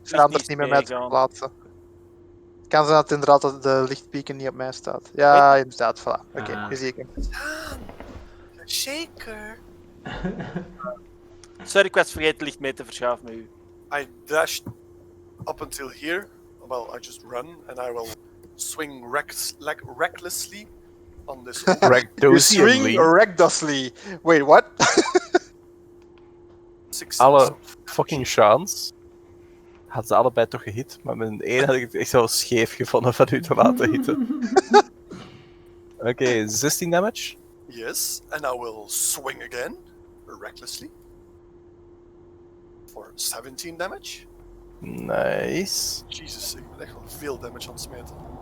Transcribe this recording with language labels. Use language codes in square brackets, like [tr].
[nl] het verandert niet is met mij te meegegaan. verplaatsen. Het kan zijn dat inderdaad de lichtpieken niet op mij staat. Ja, inderdaad, voilà. Oké, Ah. nu zie ik hem. Shaker! Sorry, ik was vergeten licht mee te verschuiven met u. [en] I dashed up until here. Well, I just run and I will swing recklessly on this. You swing recklessly. Wait, what? 6 [nl] Alle fucking chance. Had ze allebei toch gehit, maar met een 1 had ik het echt wel scheef gevonden van u te laten hitten. Oké, 16 damage. [en] Yes, and I will swing again recklessly for 17 damage. Nice. [nl] Jesus, ik ben echt wel veel damage aan het smeten.